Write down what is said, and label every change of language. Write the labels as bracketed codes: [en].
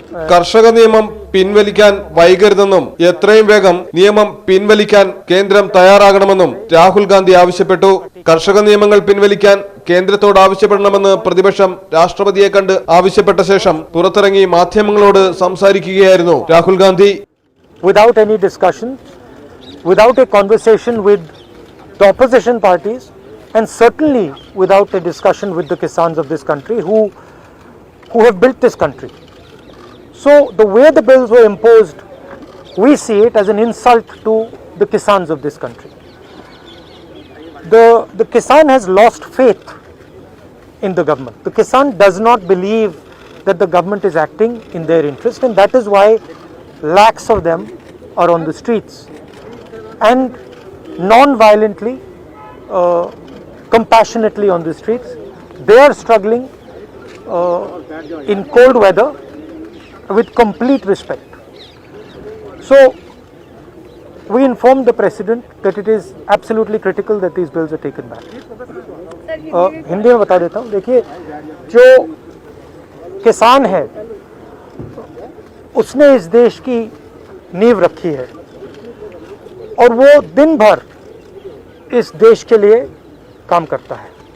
[ml] കർഷക നിയമം പിൻവലിക്കാൻ വൈകരുതെന്നും എത്രയും വേഗം നിയമം പിൻവലിക്കാൻ കേന്ദ്രം തയ്യാറാകണമെന്നും രാഹുൽ ഗാന്ധി ആവശ്യപ്പെട്ടു. കർഷക നിയമങ്ങൾ പിൻവലിക്കാൻ കേന്ദ്രത്തോട് ആവശ്യപ്പെടണമെന്ന് പ്രതിപക്ഷം രാഷ്ട്രപതിയെ കണ്ട് ആവശ്യപ്പെട്ട ശേഷം പുറത്തിറങ്ങി മാധ്യമങ്ങളോട് സംസാരിക്കുകയായിരുന്നു Rahul Gandhi. [en] Without any discussion, without a conversation with the opposition parties, and certainly without a discussion with the Kisans of this country who have built this country. So the way the bills were imposed, we see it as an insult to the Kisans of this country. The Kisan has lost faith in the government. The Kisan does not believe that the government is acting in their interest, and that is why lakhs of them are on the streets and non-violently, compassionately on the streets. They are struggling in cold weather with complete respect. So we informed the president that it is absolutely critical that these bills are taken back. [hi] Hindi में बता देता हूँ. देखिए, जो किसान है उसने इस देश की नींव रखी है और वो दिन भर इस देश के लिए काम करता है.